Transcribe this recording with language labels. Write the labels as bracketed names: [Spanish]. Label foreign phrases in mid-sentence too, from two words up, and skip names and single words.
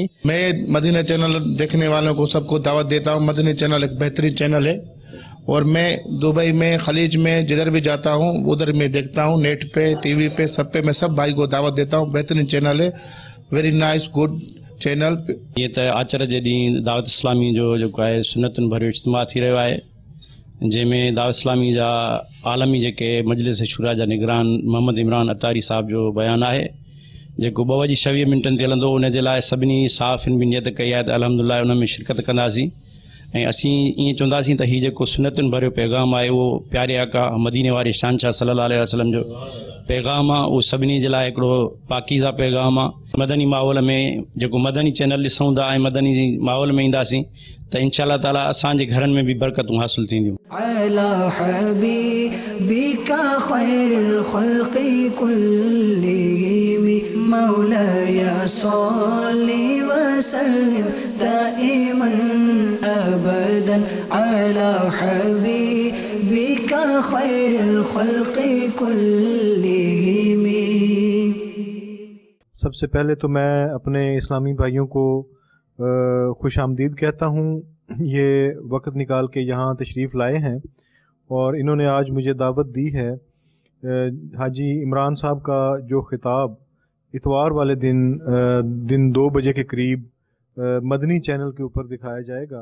[Urdu] میں مدنی چینل دیکھنے والوں کو سب کو دعوت دیتا ہوں. مدنی چینل ایک بہترین چینل ہے، اور میں دبئی میں خلیج میں جدھر بھی جاتا ہوں ادھر میں دیکھتا ہوں، نیٹ پہ ٹی وی پہ سب پہ میں سب بھائی کو دعوت دیتا ہوں. بہترین چینل ہے، [English] very nice good channel. [Sindhi] یہ تو آچر کے ڈींहुं दावत इस्लामी जो जेको आहे सुनतुनि भरियो इज्तिमा थी रहियो आहे, जंहिंमें दावत इस्लामी जा आलमी जेके मजलिस शूरा जा निगरान मोहम्मद इमरान अतारी साहब जो बयानु आहे जेको 2:26 ते हलंदो, उन जे लाइ सभिनी साफ़िन बि नियत कई आहे त अल्हम्दुलिल्लाह उन में शिरकत कंदासीं. ऐं असीं ईअं चवंदासीं त हीउ जेको सुनतुनि भरियो पैगाम आहे उहो प्यारे आका मदीने वारे शहंशाह [Arabic] صلى الله عليه وسلم [Sindhi] जो पैगाम आहे, उहो सभिनी जे लाइ हिकिड़ो पाकीज़ा पैगाम आहे. मदनी माहौल में जेको मदनी चैनल ॾिसूं था ऐं मदनी माहौल में ईंदासीं त [Arabic] إن شاء الله تعالى [Sindhi] असांजे घरनि में बि बरकतूं हासिल थींदियूं. [Arabic] على حبيبك خير الخلق كلهم مولاي صل وسلم دائما ابدا على حبيبك خير الخلق كلهم. [Urdu] سب سے پہلے تو میں اپنے اسلامی بھائیوں کو خوش آمدید کہتا ہوں. یہ وقت نکال کے یہاں تشریف لائے ہیں اور انہوں نے آج مجھے دعوت دی ہے. حاجی عمران صاحب کا جو خطاب اتوار والے دن 2 بجے کے قریب مدنی چینل کے اوپر دکھایا جائے گا.